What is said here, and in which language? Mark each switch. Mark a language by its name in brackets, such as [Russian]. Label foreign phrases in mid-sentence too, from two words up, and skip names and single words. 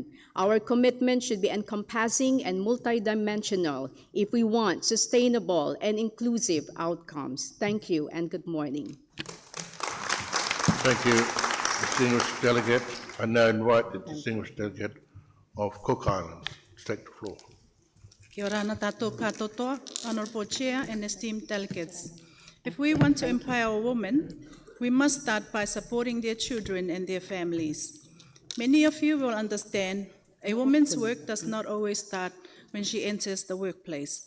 [English] Our commitment should be encompassing and multidimensional if we want sustainable and inclusive outcomes. Thank you and good morning. Thank you, distinguished delegate. I now invite the distinguished delegate of Cook Islands to take the floor. [Māori] Kia ora na tātou katotoa, [English] Honourable Chair and esteemed delegates. If we want to empower women, we must start by supporting their children and their families. Many of you will understand a woman's work does not always start when she enters the workplace.